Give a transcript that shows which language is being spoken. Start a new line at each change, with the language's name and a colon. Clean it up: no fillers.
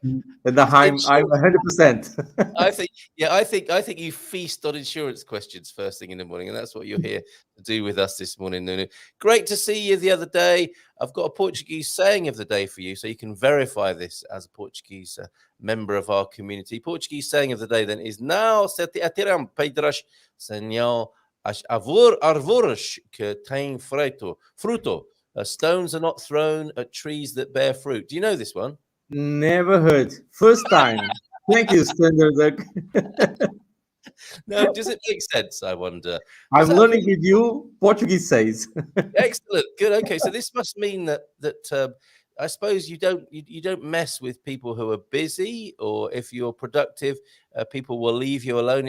English: And I'm 100%. I think you feast on insurance questions first thing in the morning, and that's what you're here to do with us this morning, Nuno. Great to see you the other day. I've got a Portuguese saying of the day for you, so you can verify this as a Portuguese member of our community. Portuguese saying of the day then is
Portuguese: "Não se atiram pedras senão as árvores que têm fruto."
English: Stones are not thrown at trees that bear fruit. Do you know this one? Never heard. First time. Thank you, Standard. No, does it make sense? I wonder. I'm learning with you. Portuguese says. Excellent. Good. Okay, so this must mean that I suppose you don't mess with people who are busy, or if you're productive, people will leave you alone.